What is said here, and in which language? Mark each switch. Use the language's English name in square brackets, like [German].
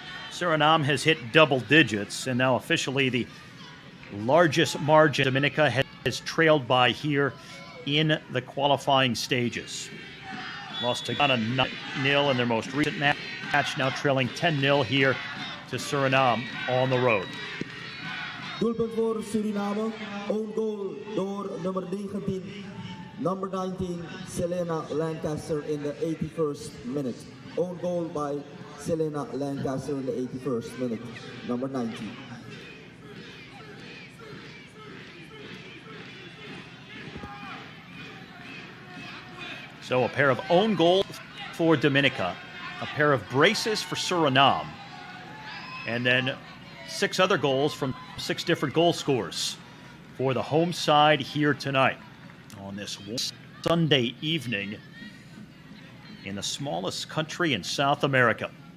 [English] Suriname has hit double digits, and now officially the largest margin Dominica has trailed by here in the qualifying stages. Lost to Ghana 9-0 in their most recent match, now trailing 10-0 here to Suriname on the road. [Dutch] Doelpunt voor Suriname, own goal door nummer 19. [English] Number 19, Selena Lancaster in the 81st minute. Own goal by Selena Lancaster in the 81st minute, number 19. So a pair of own goals for Dominica, a pair of braces for Suriname, and then 6 other goals from 6 different goal scorers for the home side here tonight on this Sunday evening in the smallest country in South America.